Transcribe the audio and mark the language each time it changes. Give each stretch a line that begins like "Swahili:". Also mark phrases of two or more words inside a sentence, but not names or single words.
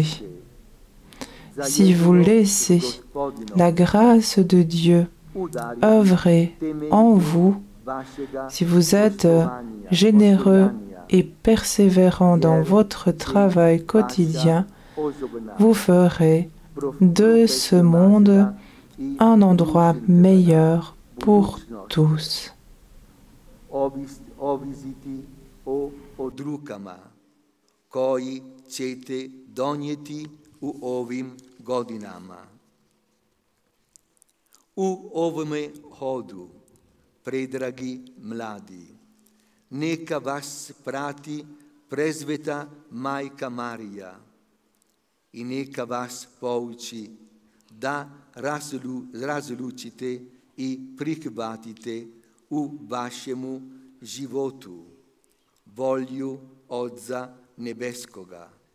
French: Si vous laissez la grâce de Dieu œuvrer en vous, si vous êtes généreux et persévérant dans votre travail quotidien, vous ferez de ce monde un endroit meilleur pour tous.
Croatian: Koji ćete donijeti u ovim godinama. U ovome hodu, predragi mladi, neka vas prati presveta Majka Marija i neka vas pouči da razlučite i prihvatite u vašemu životu volju Oca Nebeskoga.